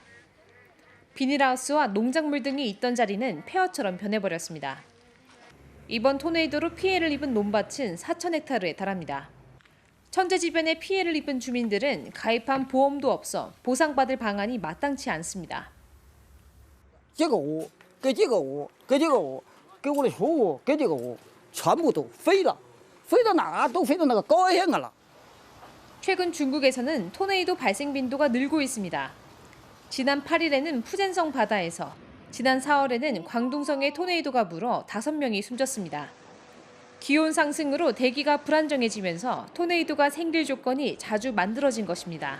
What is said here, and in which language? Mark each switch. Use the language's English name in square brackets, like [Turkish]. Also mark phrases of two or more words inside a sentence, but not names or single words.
[Korean] 비닐하우스와 농작물 등이 있던 자리는 폐허처럼 변해버렸습니다. 이번 토네이도로 피해를 입은 논밭은 4,000헥타르에 달합니다. 천재지변에 피해를 입은 주민들은 가입한 보험도 없어 보상받을 방안이 마땅치 않습니다. [Chinese] 这个屋跟这个屋跟这个屋跟我的书屋跟这个屋全部都飞了，飞到哪都飞到那个高原了。 [Korean] 최근 중국에서는 토네이도 발생 빈도가 늘고 있습니다. 지난 8일에는 푸젠성 바다에서, 지난 4월에는 광둥성에 토네이도가 불어 5명이 숨졌습니다. 기온 상승으로 대기가 불안정해지면서 토네이도가 생길 조건이 자주 만들어진 것입니다.